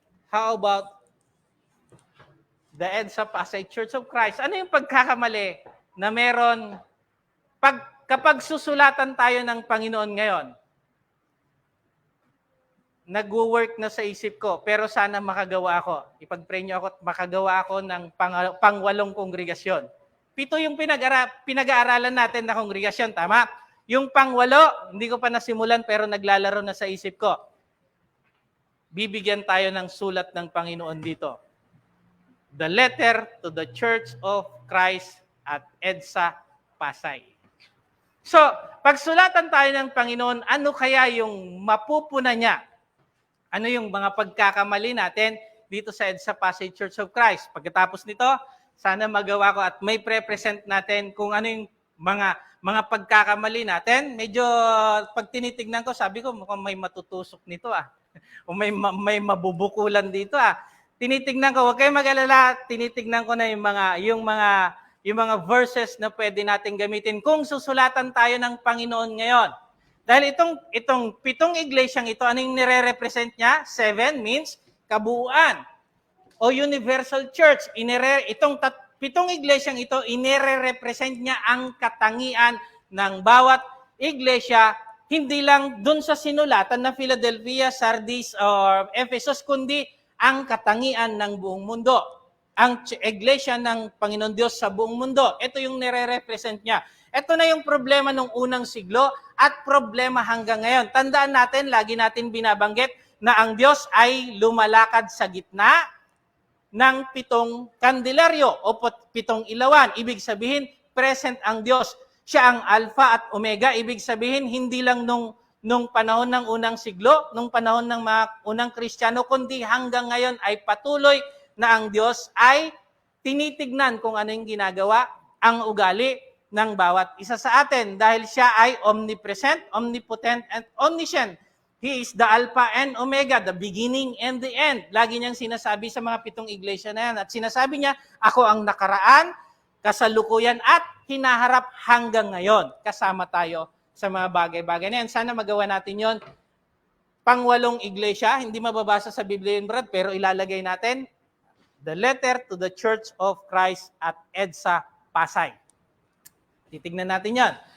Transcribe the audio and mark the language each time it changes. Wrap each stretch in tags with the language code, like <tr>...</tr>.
<en>How about the EDSA Pasay Church of Christ?</en> <tl>Ano yung pagkakamali na meron kapag susulatan tayo ng Panginoon ngayon? nagwo-work na sa isip ko, pero sana makagawa ako. Ipag-pray niyo ako at makagawa ako ng pang-8 kongregasyon. 7 yung pinag-aaralan natin na kongregasyon, tama? Yung pang-8, hindi ko pa nasimulan pero naglalaro na sa isip ko. Bibigyan tayo ng sulat ng Panginoon dito.</tl> <en>The letter to the Church of Christ at EDSA Pasay.</en> <tl>So, pagsulatan tayo ng Panginoon, ano kaya yung mapupuna niya? Ano yung mga pagkakamali natin dito sa EDSA Pasay Church of Christ? Pagkatapos nito, sana magawa ko at may pre-present natin kung ano yung mga pagkakamali natin. Medyo pag tinitignan ko, sabi ko mukhang may matutusok nito o may mabubukulan dito Tinitignan ko, huwag kayong mag-alala, tinitignan ko na yung mga verses na pwede natin gamitin kung susulatan tayo ng Panginoon ngayon. Dahil itong 7 iglesyang ito, anong nire-represent niya? 7 means kabuuan o universal church. Itong 7 iglesyang ito, inire-represent niya ang katangian ng bawat iglesia, hindi lang dun sa sinulatan na Philadelphia, Sardis, or Ephesus, kundi ang katangian ng buong mundo. Ang iglesia ng Panginoon Diyos sa buong mundo. Ito yung nire-represent niya. Ito na yung problema ng unang siglo at problema hanggang ngayon. Tandaan natin, lagi natin binabanggit na ang Diyos ay lumalakad sa gitna ng 7 kandilaryo o 7 ilawan. Ibig sabihin, present ang Diyos. Siya ang Alpha at Omega. Ibig sabihin, hindi lang nung panahon ng unang siglo, nung panahon ng mga unang Kristiyano, kundi hanggang ngayon ay patuloy na ang Diyos ay tinitignan kung ano yung ginagawa, ang ugali ng bawat isa sa atin dahil siya ay</tl> <en>omnipresent, omnipotent, and omniscient. He is the Alpha and Omega, the beginning and the end.</en> <tl>Lagi niyang sinasabi sa mga 7 iglesia na yan. At sinasabi niya, ako ang nakaraan, kasalukuyan, at hinaharap hanggang ngayon. Kasama tayo sa mga bagay-bagay na yan. Sana magawa natin yon. Pang-8 iglesia, hindi mababasa sa Biblia yun, Brad, pero ilalagay natin,</tl> <en>the letter to the Church of Christ at EDSA Pasay.</en> <tl>Titignan natin yan.</tl>